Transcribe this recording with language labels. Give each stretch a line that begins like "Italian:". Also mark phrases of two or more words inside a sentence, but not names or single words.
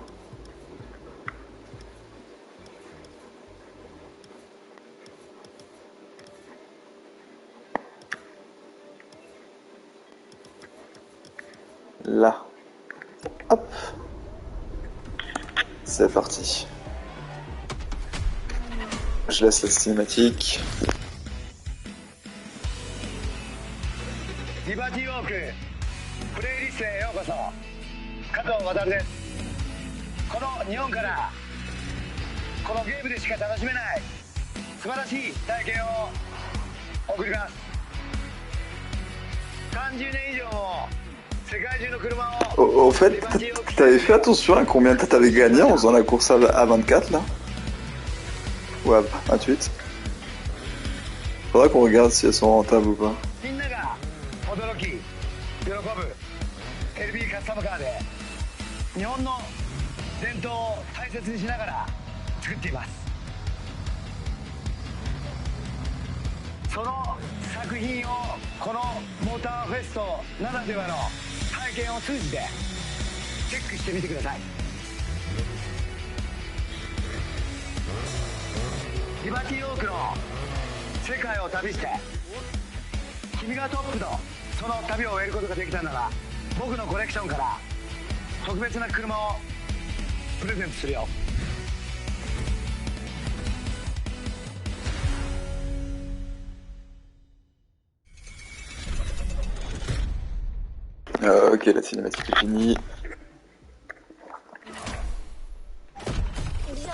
French: Là. Hop. C'est parti. Je laisse la cinématique.
Japanese: Liberty Walk プレイリストへようこそ。加藤渡です。この日本からこのゲームでしか楽しめない素晴らしい体験を送ります。30年以上も世界中の車を
French: Au fait, t'avais fait attention à combien t'avais gagné en faisant la course à 24 là? Ou à 28? Faudra qu'on regarde si elles sont rentables ou pas.
Japanese: みんなが驚き喜ぶ LB カスタムカーで日本の伝統を大切にしながら作っています。その作品をこのモーターフェストならではの体験を通じてチェックしてみてください。リバティオークの世界を旅して君がトップのその旅を終えることができたなら僕のコレクションから特別な車をプレゼントするよ。
French: Ok, la cinématique est finie. Bienvenue